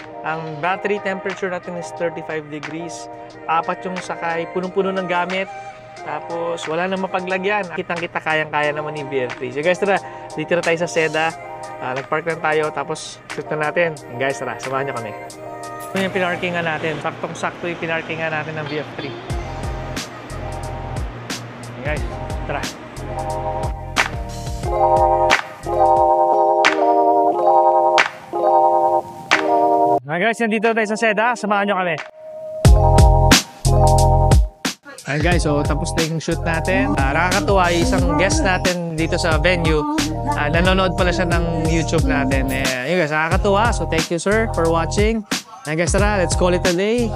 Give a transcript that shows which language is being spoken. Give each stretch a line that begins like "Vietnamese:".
Filipino: Ang battery temperature natin is 35 degrees. 4 yung sakay, punong-puno ng gamit. Tapos wala nang mapaglagyan. Kitang-kita, kayang-kaya naman yung VF3. So guys, tara, dito na tayo sa Seda. Nag-park lang tayo, tapos shoot na natin. And guys, tara, samahan nyo kami. Ito yung pinarkingan natin. Saktong-sakto yung pinarkingan natin ng VF3. And guys, tara. Mga guys, nandito tayo sa Seda. Samahan nyo kami. Ayan guys, so tapos na yung shoot natin. Nakakatuwa, isang guest natin dito sa venue. Nanonood pala siya ng YouTube natin. Yun guys, nakakatuwa.
English: So thank you sir for watching.
Filipino: Ayan guys, tara,
English: let's call it a day.